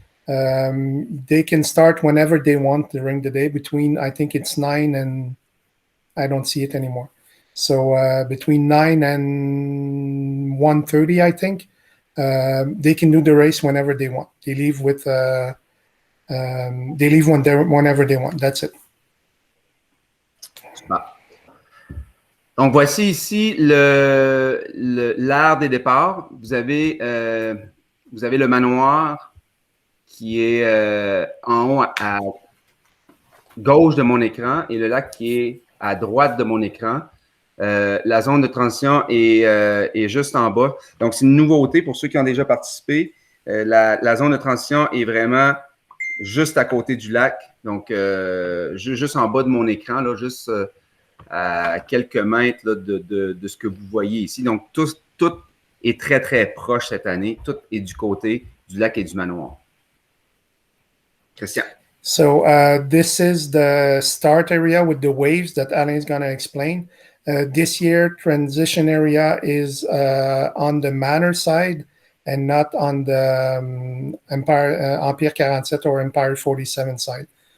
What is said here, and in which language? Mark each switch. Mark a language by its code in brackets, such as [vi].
[en] They can start whenever they want during the day between, I think it's 9 and I don't see it anymore. So between 9 and 1:30, I think, they can do the race whenever they want. They leave with they leave whenever they want. That's it. [fr] Donc, voici ici l'art des départs. Vous avez le manoir qui est en haut à gauche de mon écran et le lac qui est à droite de mon écran. La zone de transition est juste en bas. Donc, c'est une nouveauté pour ceux qui ont déjà participé. La zone de transition est vraiment juste à côté du lac. Donc, juste en bas de mon écran, là, juste à quelques mètres là, de ce que vous voyez ici. Donc, tout est très, très proche cette année. Tout est du côté du lac et du manoir. Christian. [en] So this is the start area with the waves that Alain is going to explain. This year, transition area is on the Manor side and not on the Empire 47 or Empire 47 side.